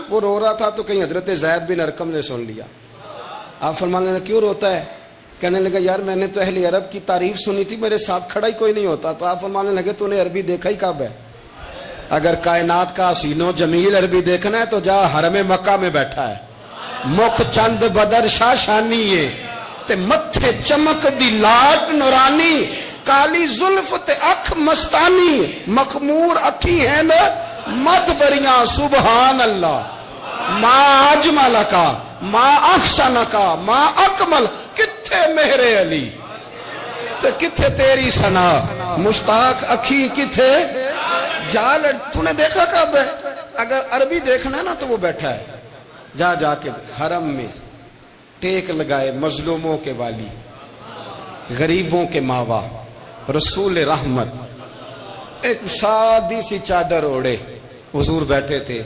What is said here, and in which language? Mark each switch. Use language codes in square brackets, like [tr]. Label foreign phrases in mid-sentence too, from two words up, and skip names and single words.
[ur] وہ رو رہا تھا تو کہیں حضرت زید بن ارقم نے سن لیا۔ آپ فرمانے لگے کیوں روتا ہے؟ کہنے لگا یار میں نے تو اہل عرب کی تعریف سنی تھی، میرے ساتھ کھڑا ہی کوئی نہیں ہوتا۔ تو آپ فرمانے لگے تو نے عربی دیکھا ہی کب ہے؟ اگر کائنات کا حسین و جمیل عربی دیکھنا ہے تو جا حرم مکہ میں بیٹھا [pa] ہے، مکھ چند بدر شاہ شانی ہے تے متھے چمک دی لاٹ نورانی، کالی زلف تے اکھ مستانی، مخمور اکھی ہے نا مد بریاں [ar] سبحان اللہ، ما اجمل کا ما احسن کا ما اکمل، [pa] کتھے مہر علی تے کتھے تیری ثنا، مشتاق اکھی کتھے جال۔ [ur] تو نے دیکھا کب ہے؟ اگر عربی دیکھنا ہے نا تو وہ بیٹھا ہے، جا جا کے حرم میں ٹیک لگائے، مظلوموں کے والی، غریبوں کے ماوا، رسول رحمت، ایک سادی سی چادر اوڑے حضور بیٹھے تھے۔